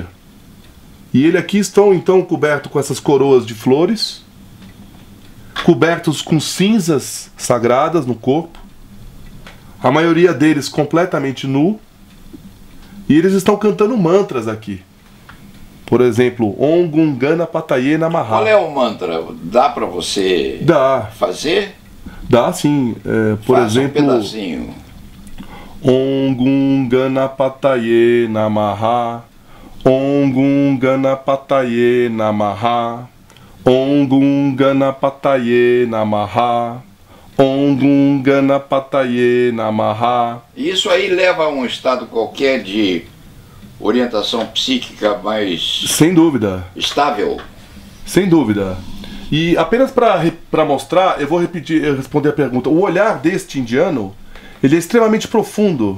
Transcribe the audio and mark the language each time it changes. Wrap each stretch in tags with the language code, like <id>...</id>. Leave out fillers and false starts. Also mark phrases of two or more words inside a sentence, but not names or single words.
<pt>E eles aqui estão então cobertos com essas coroas de flores, cobertos com cinzas sagradas no corpo, a maioria deles completamente nu, e eles estão cantando mantras aqui. Por exemplo,</pt> <sa>ॐ गं गणपतये नमः.</sa> <pt>Qual é o mantra? Dá para você fazer? Dá sim. Por Faça exemplo, um pedacinho.</pt> <sa>ॐ गं गणपतये नमः. ॐ गं गणपतये नमः. ॐ गं गणपतये नमः. ॐ गं गणपतये नमः.</sa> <pt>Isso aí leva a um estado qualquer de orientação psíquica mais... Sem dúvida. Estável? Sem dúvida. E apenas para mostrar, eu vou responder a pergunta. O olhar deste indiano, ele é extremamente profundo.</pt>